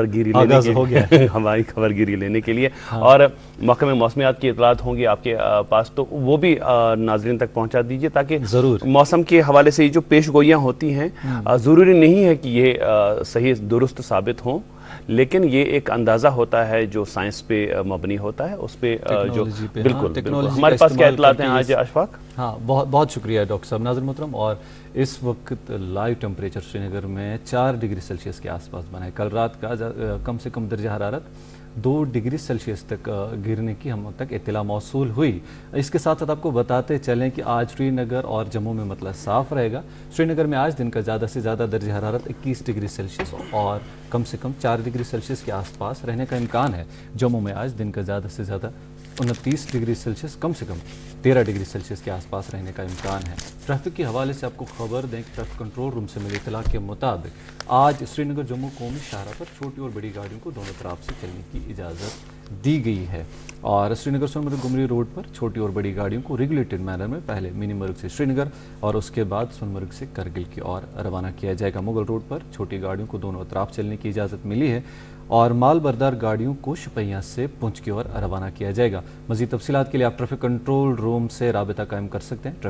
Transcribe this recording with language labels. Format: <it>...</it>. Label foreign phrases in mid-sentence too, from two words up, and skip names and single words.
<ur>خبر گیری لینے کے لیے، اور محکمہ موسمیات کی اطلاعات ہوں گی آپ کے پاس، تو وہ بھی ناظرین تک پہنچا دیجیے، تاکہ ضرور موسم کے حوالے سے جو پیش گوئیاں ہوتی ہیں ضروری نہیں ہے کہ یہ صحیح درست ثابت ہوں، لیکن یہ ایک اندازہ ہوتا ہے جو سائنس پہ مبنی ہوتا ہے، اس پہ جو بالکل ہمارے پاس کیا اطلاعات ہیں آج اشفاق؟ ہاں، بہت شکریہ ڈاکٹر صاحب۔ ناظرین محترم، اور اس وقت</ur> <en>live temperature</en> <ur>سری نگر میں 4</ur> <en>degree Celsius</en> <ur>کے آس پاس بنا ہے۔ کل رات کا کم سے کم درجہ حرارت 2</ur> <en>degree Celsius</en> <ur>تک گرنے کی ہم تک اطلاع موصول ہوئی۔ اس کے ساتھ ساتھ آپ کو بتاتے چلیں کہ آج سری نگر اور جموں میں مطلع صاف رہے گا۔ سری نگر میں آج دن کا زیادہ سے زیادہ درجہ حرارت 21</ur> <en>degree Celsius</en> <ur>اور کم سے کم 4</ur> <en>degree Celsius</en> <ur>کے آس پاس رہنے کا امکان ہے۔ جموں میں آج دن کا زیادہ سے زیادہ 29</ur> <en>degree Celsius,</en> <ur>کم سے کم 13</ur> <en>degree Celsius</en> <ur>کے آس پاس رہنے کا امکان ہے۔ ٹریفک کے حوالے سے آپ کو خبر دیں کہ</ur> <en>traffic control room</en> <ur>سے ملی اطلاع کے مطابق آج سری نگر جموں قومی شاہراہ پر چھوٹی اور بڑی گاڑیوں کو دونوں طرف سے چلنے کی اجازت دی گئی ہے، اور سری نگر سونمرگ گمری روڈ پر چھوٹی اور بڑی گاڑیوں کو</ur> <en>regulated manner</en> <ur>میں پہلے منی مرگ سے سری نگر اور اس کے بعد سونمرگ سے کرگل کی اور روانہ کیا جائے گا۔ مغل روڈ پر چھوٹی گاڑیوں کو دونوں اطراف چلنے کی اجازت ملی ہے، اور مال بردار گاڑیوں کو شپیاں سے پونچھ کی اور روانہ کیا جائے گا۔ مزید تفصیلات کے لیے آپ</ur> <en>traffic control room</en> <ur>سے رابطہ قائم کر سکتے ہیں۔</ur>